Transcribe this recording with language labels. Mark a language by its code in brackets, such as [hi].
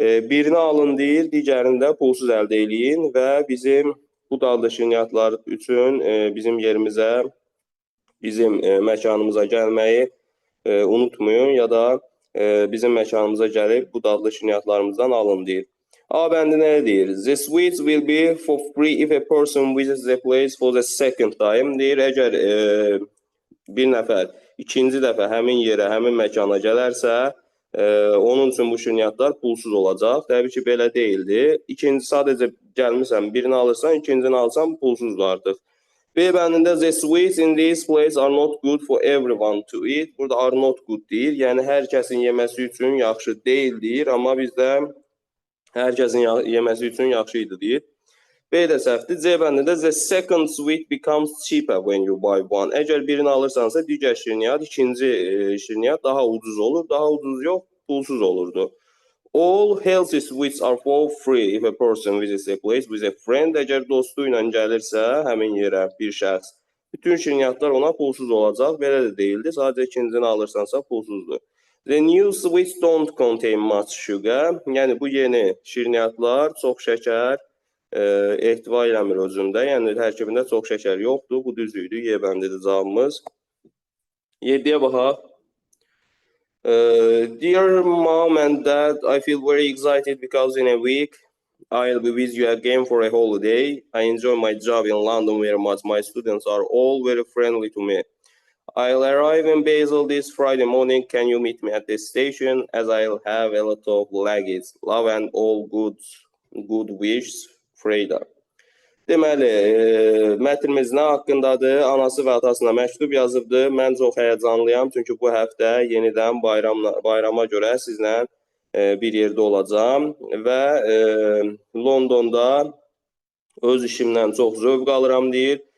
[az] Birini alın deyir, digərində pulsuz əldə eləyin və bizim bu dadlı şirniyyatlar üçün bizim yerimizə, bizim məkanımıza gəlməyi unutmayın ya da bizim məkanımıza gəlib bu dadlı şirniyyatlarımızdan alın deyir. A bəndi nə deyir? [en] The sweets will be for free if a person visits the place for the second time. [az] Deyir, əgər bir nəfər ikinci dəfə həmin yerə, həmin məkana gələrsə, onun üçün bu şirniyyatlar pulsuz olacaq. Təbii ki, belə deyildi. İkinci sadəcə gəlmirsən, birini alırsan, ikincini alsan pulsuzdur artıq. B bəndində [en] the sweets in this place are not good for everyone to eat. [az] Burada [en] are not good [az] deyir. Yəni, hər kəsin yeməsi üçün yaxşı deyil deyir. Amma bizdə hər kəsin yeməsi üçün yaxşı idi deyir. B də səhvdir. C bəndində [en] the second sweet becomes cheaper when you buy one. [az] Əgər birini alırsansa, digər şirniyyat, ikinci şirniyyat daha ucuz olur. Daha ucuz yox, pulsuz olurdu. [en] All healthy sweets are for free if a person visits a place with a friend. [az] Əgər dostu ilə gəlirsə, həmin yerə bir şəxs, bütün şirniyyatlar ona pulsuz olacaq. Belə də deyildi. Sadəcə ikincini alırsansa pulsuzdur. [en] The new sweets don't contain much sugar. [az] Yəni, bu yeni şirniyyatlar çox şəkər ehtiva eləmir özündə. Yəni, tərkibində çox şəkər yoxdur. Bu düz idi. Y bəndidir cavabımız. 7-yə baxaq. [en] Dear mom and dad, I feel very excited because in a week I'll be with you again for a holiday. I enjoy my job in London very much. My students are all very friendly to me. I'll arrive in Basel this Friday morning. Can you meet me at the station as I'll have a lot of luggage. Love and all good wishes, Freyda. [az] Deməli, mətnimiz nə haqqındadır? Anası və atasına məktub yazıbdır. Mən çox həyəcanlıyam, çünki bu həftə yenidən bayrama görə sizlə bir yerdə olacağam və Londonda öz işimdən çox zövq alıram deyir.